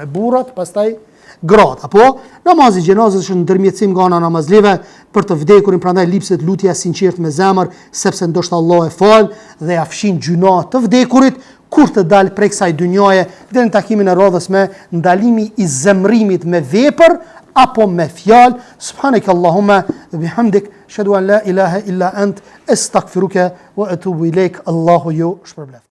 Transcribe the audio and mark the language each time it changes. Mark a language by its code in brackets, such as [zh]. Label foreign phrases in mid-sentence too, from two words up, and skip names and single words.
[sq] Burrat pastaj gratë, apo namazi xhenazës është ndërmjetësim nga ana namazlive për të vdekurin, prandaj lipset lutja sinqert me zemër, sepse ndoshta Allah e fal dhe ja fshin gjuna të vdekurit kur të dalë prej kësaj dynjaje, dhe në takimin e radhës me ndalimi i zemrimit me vepër apo me fjalë. [ar] سبحانك اللهم وبحمدك أشهد أن لا إله إلا أنت أستغفرك وأتوب إليك. [sq] Allahu ju shpërblet.